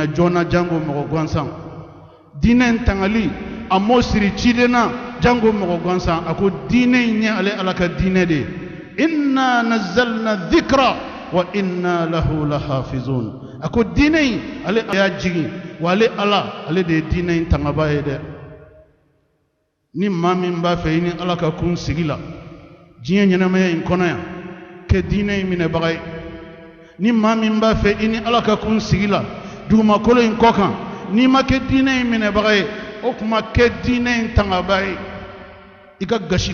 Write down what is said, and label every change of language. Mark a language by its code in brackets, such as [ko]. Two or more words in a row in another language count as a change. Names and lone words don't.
[bm] joona jango mɔgɔ gansan diinɛ in tangali a m'o siri ciden na jango mɔgɔ gansan a ko diinɛ in ye ale ala ka diinɛ de ye [ar] إنا نزلنا ذكرا وإنا له لحافظون [bm] a ko diinɛ in ale y'a jigin wa ale ala ale de ye diinɛ in tangaba ye dɛ ni maa min b'a fɛ i ni ala ka kun sigi la diɲɛ ɲɛnamaya in kɔnɔ yan kɛ diinɛ in minɛbaga ye ni maa min b'a fɛ i ni ala ka kun sigi la dugumakolo in kɔ kan n'i ma kɛ diinɛ in minɛbaga ye o tuma kɛ diinɛ in tangaba ye i ka gasi